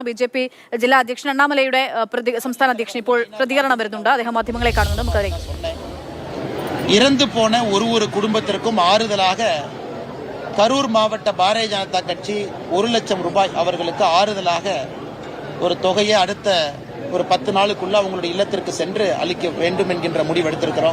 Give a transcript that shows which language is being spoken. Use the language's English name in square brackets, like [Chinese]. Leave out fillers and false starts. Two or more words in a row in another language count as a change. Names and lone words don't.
[Malayalam] ബിജെപി ജില്ലാ അധ്യക്ഷൻ അണ്ണാമലയുടെ സംസ്ഥാന അധ്യക്ഷൻ ഇപ്പോൾ പ്രതികരണം വരുന്നുണ്ട്. അദ്ദേഹം മാധ്യമങ്ങളെ കാണുന്നുണ്ട്. നമുക്ക് [Tamil] இறந்து போன ஒரு குடும்பத்திற்கும் ஆறுதலாக கரூர் மாவட்ட பாரதிய ஜனதா கட்சி 1 லட்சம் ரூபாய் அவர்களுக்கு ஆறுதலாக ஒரு தொகையை அடுத்த ஒரு 10 நாளுக்குள்ள அவங்களுடைய இல்லத்திற்கு சென்று அளிக்க வேண்டும் என்கின்ற முடிவு எடுத்திருக்கிறோம்.